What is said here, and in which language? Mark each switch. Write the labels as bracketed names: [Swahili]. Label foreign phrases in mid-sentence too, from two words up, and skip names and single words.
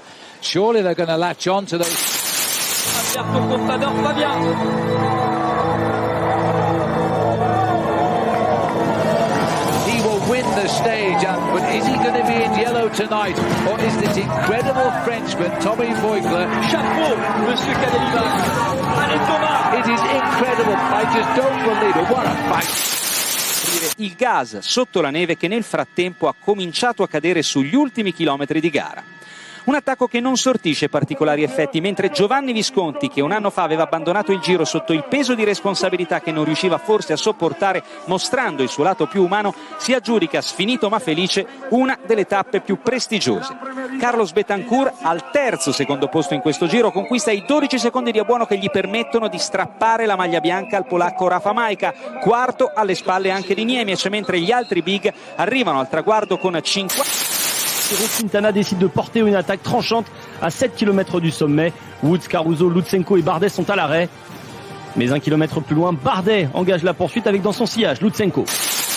[English] Surely they're going to latch on to those. He will win the stage, but is he going to be in yellow tonight? Or is this incredible Frenchman, Tommy Voigtler? [French] Chapeau, Monsieur Cadeliva. Allez, Thomas! [English] It is incredible. I just don't believe it. What a fight. [Italian] Il gas sotto la neve che nel frattempo ha cominciato a cadere sugli ultimi chilometri di gara. Un attacco che non sortisce particolari effetti, mentre Giovanni Visconti, che un anno fa aveva abbandonato il Giro sotto il peso di responsabilità che non riusciva forse a sopportare, mostrando il suo lato più umano, si aggiudica, sfinito ma felice, una delle tappe più prestigiose. Carlos Betancourt, al terzo secondo posto in questo Giro, conquista i 12 secondi di abbuono che gli permettono di strappare la maglia bianca al polacco Rafa Majka, quarto alle spalle anche di Niemiec, mentre gli altri big arrivano al traguardo con 50. [French] Quintana décide de porter une attaque tranchante à 7 km du sommet. Woods, Caruso, Lutsenko et Bardet sont à l'arrêt. Mais 1 kilomètre plus loin, Bardet engage la poursuite avec dans son sillage Lutsenko.